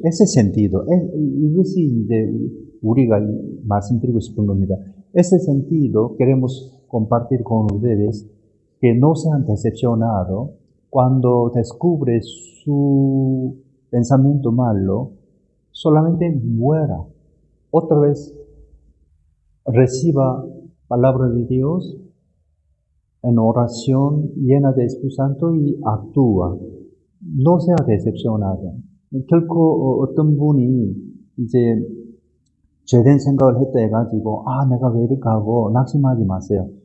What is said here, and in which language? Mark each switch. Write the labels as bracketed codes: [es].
[es] Ese sentido, [ko] 이것이 이제 우리가 말씀드리고 싶은 겁니다. [es] Ese sentido queremos compartir con ustedes, que no sean decepcionados cuando descubre su pensamiento malo. Solamente muera. Otra vez reciba palabra de Dios en oración llena de Espíritu Santo y actúa. No sea decepcionado. [ko] 결코 어떤 분이 이제 죄된 생각을 했다 해가지고 내가 왜 이렇게 하고 낙심하지 마세요.